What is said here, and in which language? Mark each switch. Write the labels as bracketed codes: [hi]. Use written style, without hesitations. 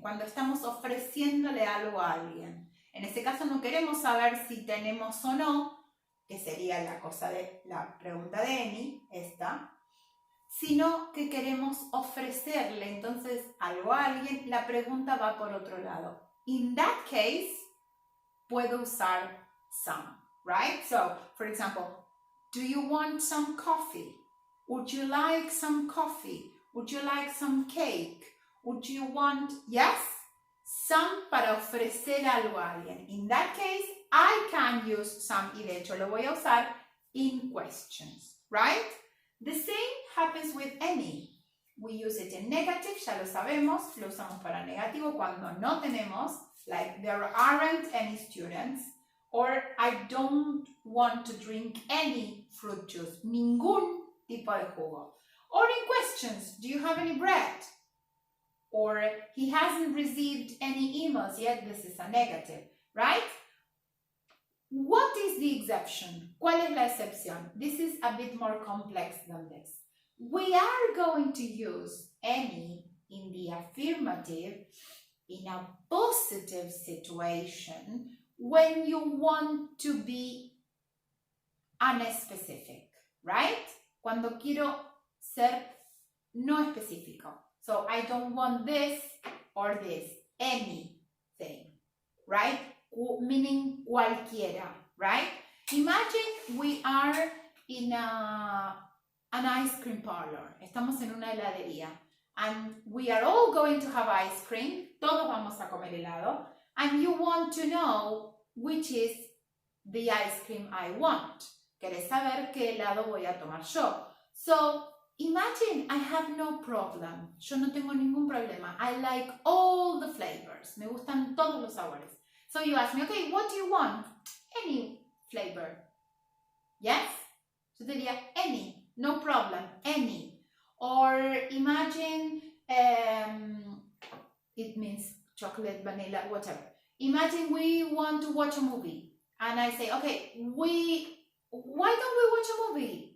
[es] Cuando estamos ofreciéndole algo a alguien. En ese caso no queremos saber si tenemos o no, que sería la cosa de la pregunta de Eni, esta, sino que queremos ofrecerle entonces algo a alguien, la pregunta va por otro lado. [en] In that case, [es] puedo usar [en] some, right? So, for example, do you want some coffee? Would you like some coffee? Would you like some cake? Would you want, yes? [es] Some para ofrecer algo a alguien. [en] In that case, I can use some [es] y de hecho lo voy a usar [en] in questions, right? The same happens with any. We use it in negative, [es] ya lo sabemos, lo usamos para negativo cuando no tenemos, [en] like there aren't any students, or I don't want to drink any fruit juice, [es] ningún tipo de jugo. [en] Or in questions, do you have any bread? Or he hasn't received any emails yet, this is a negative, right? What is the exception? [es] ¿Cuál es la excepción? [en] This is a bit more complex than this. We are going to use any in the affirmative in a positive situation when you want to be unspecific, right? [es] Cuando quiero ser no específico. [en] So I don't want this or this, anything, right? Meaning cualquiera, right? Imagine we are in an ice cream parlor. [es] Estamos en una heladería. [en] And we are all going to have ice cream. [es] Todos vamos a comer helado. [en] And you want to know which is the ice cream I want. [es] Querés saber qué helado voy a tomar yo. [en] So, imagine I have no problem. [es] Yo no tengo ningún problema. [en] I like all the flavors. [es] Me gustan todos los sabores. [en] So you ask me, okay, what do you want? Any flavor. Yes? [es] Yo te diría [en] any. No problem. Any. Or imagine, it means chocolate, vanilla, whatever. Imagine we want to watch a movie. And I say, okay, why don't we watch a movie?